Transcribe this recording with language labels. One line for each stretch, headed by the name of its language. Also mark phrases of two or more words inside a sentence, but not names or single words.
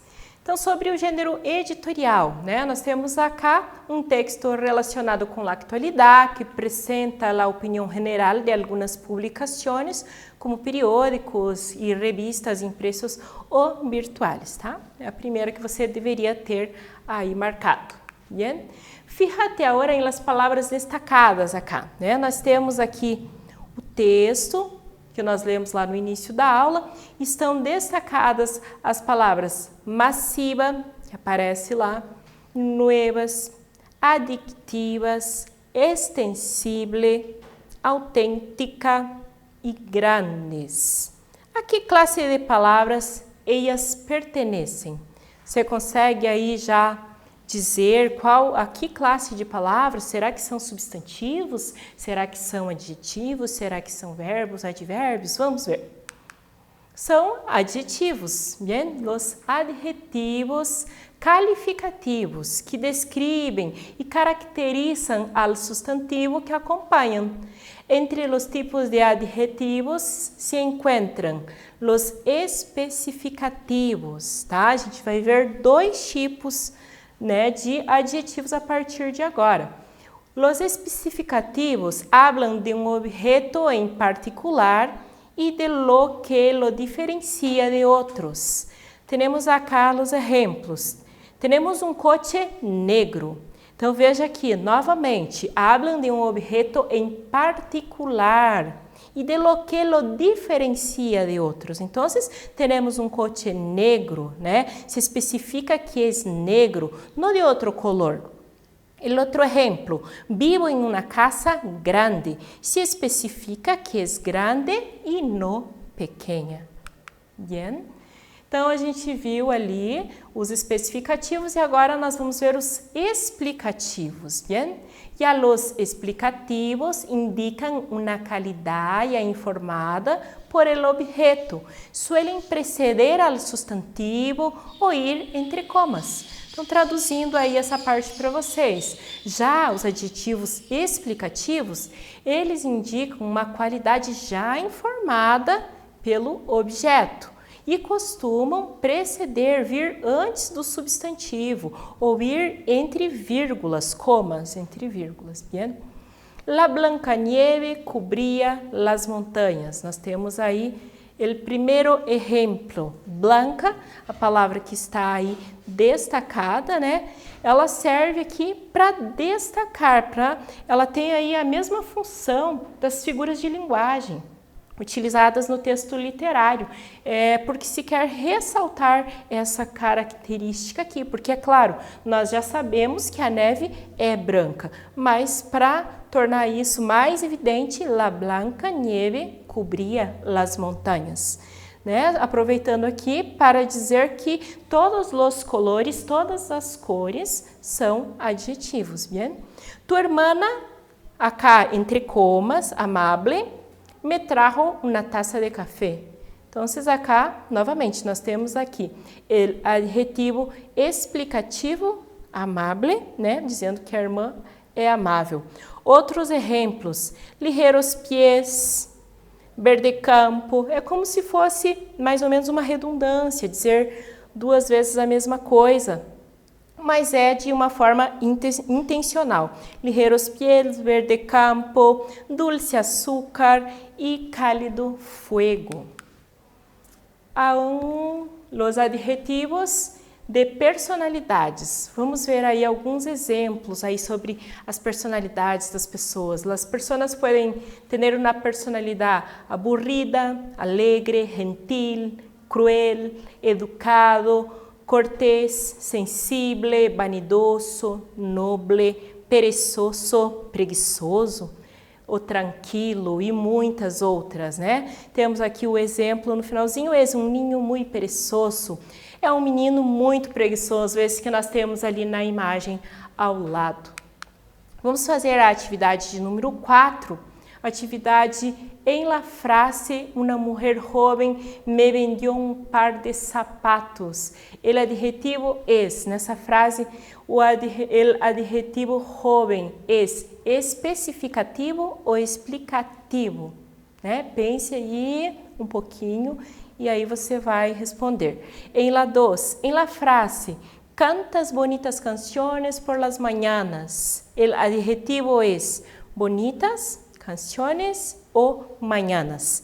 Portuguese: Então, sobre o gênero editorial, né? Nós temos acá um texto relacionado com a atualidade, que apresenta a opinião geral de algumas publicações, como periódicos e revistas impressos ou virtuais, tá? É a primeira que você deveria ter aí marcado, bien? Fíjate agora em las palavras destacadas acá, né? Nós temos aqui o texto que nós lemos lá no início da aula, estão destacadas as palavras masiva, que aparece lá,
Spanish: nuevas, adictivas, extensible,
Portuguese: autêntica e grandes. A que classe de palavras elas pertencem? Você consegue aí já dizer a que classe de palavras? Será que são substantivos? Será que são adjetivos? Será que são verbos, advérbios? Vamos ver. São adjetivos, bien?
Spanish: Los adjetivos calificativos
Portuguese: que descrevem e caracterizam al substantivo que acompanham. Entre os tipos de adjetivos se encontram os especificativos, tá? A gente vai ver dois tipos, né, de adjetivos a partir de agora. Os especificativos hablam de um objeto em particular e
Spanish: de lo que lo diferencia
Portuguese: de outros. Temos acá os exemplos. Temos um
Spanish: coche negro.
Portuguese: Então veja aqui, novamente, hablam de um objeto em particular y
Spanish: de lo que lo diferencia de otros. Entonces, tenemos un coche negro, ¿no? Se especifica que es negro, no de otro color. El otro ejemplo, vivo en una casa grande, se especifica que es grande
Portuguese: e não pequena.
Spanish: Bien?
Portuguese: Então, a gente viu ali os especificativos e agora nós vamos ver os explicativos. Bien?
Spanish: Ya los explicativos indican una calidad ya informada por el objeto. Suelen preceder al sustantivo ou ir entre comas.
Portuguese: Então, traduzindo aí essa parte para vocês. Já os adjetivos explicativos, eles indicam uma qualidade já informada pelo objeto e costumam preceder, vir antes do substantivo ou ir entre vírgulas, comas, entre vírgulas. Bien?
Spanish: La Blancanieve cubría las montanhas.
Portuguese: Nós temos aí o primeiro exemplo, blanca, a palavra que está aí destacada, né? Ela serve aqui para destacar, ela tem aí a mesma função das figuras de linguagem utilizadas no texto literário, porque se quer ressaltar essa característica aqui, porque é claro, nós já sabemos que a neve é branca, mas para tornar isso mais evidente,
Spanish: la blanca nieve cubría las
Portuguese: montanhas. Né? Aproveitando aqui para dizer que todos os colores, todas as cores são adjetivos, bien?
Spanish: Tu hermana, acá entre comas, amable, me trajo
Portuguese: uma taça
Spanish: de café.
Portuguese: Então, acá, novamente, nós temos aqui o adjetivo explicativo amable, né? Dizendo que a irmã é amável. Outros exemplos, ligeiros pies, verde campo, é como se fosse mais ou menos uma redundância, dizer duas vezes a mesma coisa, mas é de uma forma intencional.
Spanish: Ligeiros pies, verde campo, dulce açúcar e cálido fuego. Los adjetivos de personalidades.
Portuguese: Vamos ver aí alguns exemplos aí sobre as personalidades das pessoas. As pessoas podem ter uma personalidade
Spanish: aburrida, alegre, gentil, cruel, educado, cortés, sensible, vanidoso, noble, perezoso,
Portuguese: preguiçoso, ou tranquilo e muitas outras, né? Temos aqui o exemplo no finalzinho, é um ninho muito perezoso. É um menino muito preguiçoso, esse que nós temos ali na imagem ao lado. Vamos fazer a atividade de número 4, atividade em la frase, uma mulher jovem
Spanish: me vendió
Portuguese: um par de sapatos.
Spanish: El adjetivo es,
Portuguese: nessa frase, o adjetivo jovem es especificativo ou explicativo? Né? Pense aí um pouquinho e aí você vai responder.
Spanish: Em la 2, em la frase, cantas bonitas canciones por las mañanas. El adjetivo es bonitas canciones ou mañanas.